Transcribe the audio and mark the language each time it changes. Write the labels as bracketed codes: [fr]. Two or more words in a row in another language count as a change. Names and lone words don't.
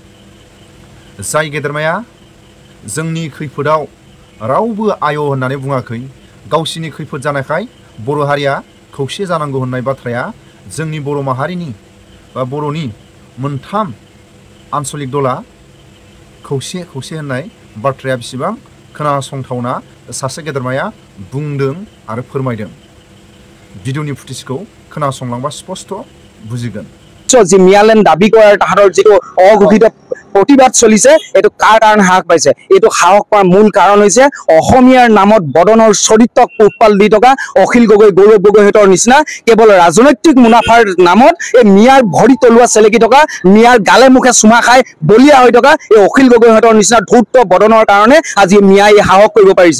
[brx] जाय गेदेरमाया जोंनि खैफोदाव रावबो आय होननानै बुङाखै, गावसिनि खैफोद जानायखाय बर' हारिया खौसे जानांगौ होननाय बाथ्राया जोंनि बर' माहारिनि बा बर'नि मोनथाम आन्चलिक दला खौसे खौसे होननाय बाथ्राया बेसेबां खोनासंथावना सासे गेदेरमाया बुंदों आरो फोरमायदों। भिडिअनि फुटेजखौ खोनासंलांबा स्पष्ट बुजिगोन। [as] যি মিয়ালেণ্ড দাবী কৰাৰ তাহাঁতৰ যিটো অঘোষিত প্ৰতিবাদ চলিছে এইটো কাৰ কাৰণে সাহস পাইছে, এইটো সাহস পোৱাৰ মূল কাৰণ হৈছে অসমীয়াৰ নামত বদনৰ চৰিত্ৰক পোহপাল দি থকা অখিল গগৈ গৌৰৱ গগৈহঁতৰ নিচিনা কেৱল ৰাজনৈতিক মুনাফাৰ নামত এই মিয়াৰ ভৰি তলুৱা চেলেকি থকা, মিয়াৰ গালে মুখে চুমা খাই বলিয়া হৈ থকা এই অখিল গগৈহঁতৰ নিচিনা ধূৰ্ত বদনৰ কাৰণে আজি মিয়াই সাহস কৰিব পাৰিছে।